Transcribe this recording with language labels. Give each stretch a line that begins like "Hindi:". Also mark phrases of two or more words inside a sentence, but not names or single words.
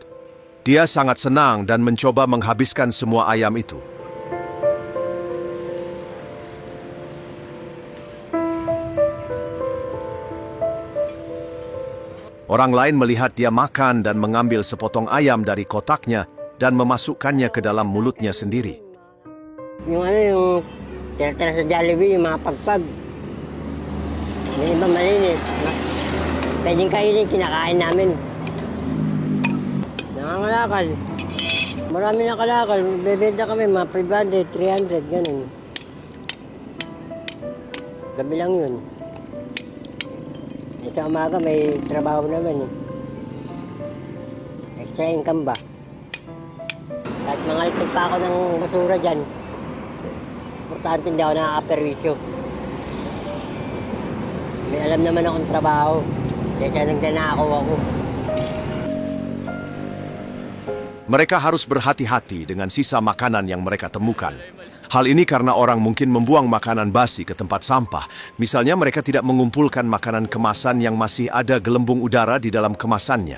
Indonesian: Dia sangat senang dan mencoba menghabiskan semua ayam itu. Orang lain melihat dia makan dan mengambil sepotong ayam dari kotaknya dan memasukkannya ke dalam mulutnya sendiri.
Filipino: Yung tira-tira sa Jollibee, yung mga pagpag. Yung iba malinis. Pwedeng kainin, kinakain namin. Nangangalakal. Marami nakalakal. Bebenta kami, mga 500, 300, ganun. Gabi lang yun. Sa umaga may trabaho naman eh.
English: Extra income ba?
Filipino: At mangalitig pa ako ng basura dyan. Importante hindi ako nakaka-perwisyo. May alam naman akong trabaho. Kaya nagdanakaw ako.
Indonesian: Mereka harus berhati-hati dengan sisa makanan yang mereka temukan. Hal ini karena orang mungkin membuang makanan basi ke tempat sampah. Misalnya mereka tidak mengumpulkan makanan kemasan yang masih ada gelembung udara di dalam kemasannya.